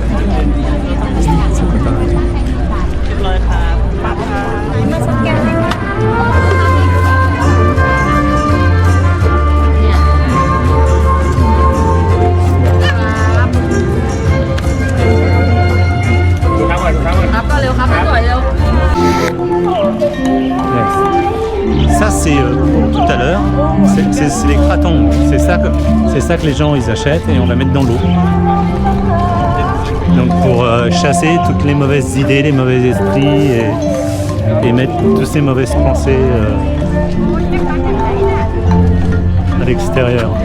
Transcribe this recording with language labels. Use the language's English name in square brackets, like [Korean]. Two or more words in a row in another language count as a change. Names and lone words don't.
[Thai] มาสแกนเลยค่ะ ครับก็เร็วครับสวยเร็ว [English] Yes. [French] Ça c'est tout à l'heure, c'est les cratons. C'est ça que les gens ils achètent et on va mettre dans l'eau. Donc pour chasser toutes les mauvaises idées, les mauvais esprits et mettre toutes ces mauvaises pensées à l'extérieur.